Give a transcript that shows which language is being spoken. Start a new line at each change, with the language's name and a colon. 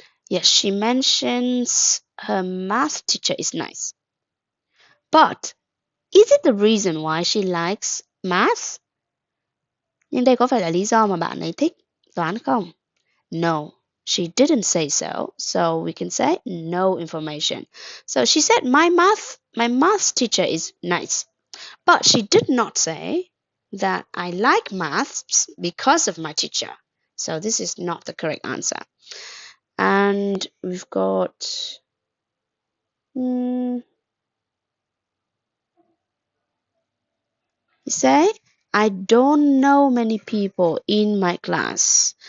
English: Yes, she mentions her math teacher is nice. But is it the reason why she likes math?
Vietnamese: Nhưng đây có phải là lý do mà bạn ấy thích toán không?
English: No, she didn't say so. So we can say no information. So she said my math teacher is nice. But she did not say that I like maths because of my teacher. So this is not the correct answer. And we've got you say I don't know many people in my class.